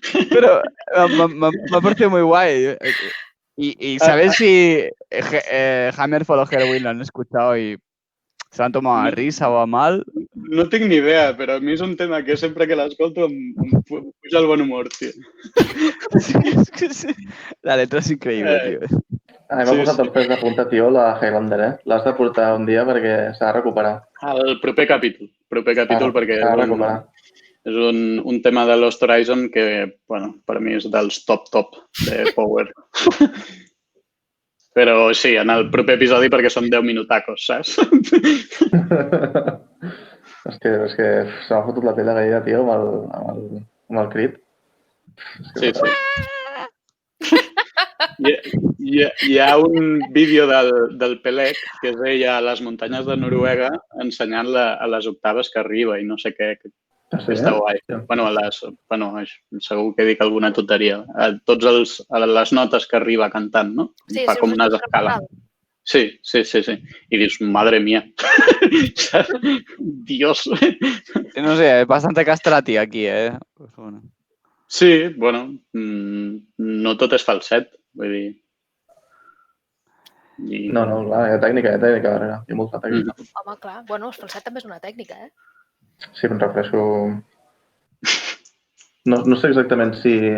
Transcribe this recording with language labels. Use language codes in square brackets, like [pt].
[es] Pero me ha parecido muy guay. Y ¿sabes si Hammerfall o Halloween lo han escuchado y se han tomado a risa o a mal? [ca] No tinc ni idea, però a mi és un tema que sempre que l'escolto em puja el bon humor, tio. Sí. La letra és increïble, tio. M'ha posat els pèls de punta, tio, la Highlander, L'has de portar un dia perquè s'ha de recuperar. El proper capítol perquè s'ha de recuperar. És un tema de Lost Horizon que, bueno, per mi és dels top de Power. Però sí, en el proper episodi perquè són 10 minutacos, saps? És que se m'ha fotut la pell de gallina, tio, amb el crit. Sí. Hi ha un vídeo del Pelec, que és ella a les muntanyes de Noruega ensenyant a les octaves que arriba i no sé què. Està guai. Bueno, segur que dic alguna tonteria. A les notes que arriba cantant, no? Sí, fa com unes escales. Sí. I dius, [es] madre mía. Dios. No sé, es bastante castrati aquí, Pues bueno. [ca] Sí, bueno, no tot és falset, vull dir. No, clar, hi ha tècnica darrere. Hi ha molta tècnica. Home, clar. Bueno, el falset també és una tècnica, Sí, em refereixo... No sé exactament si...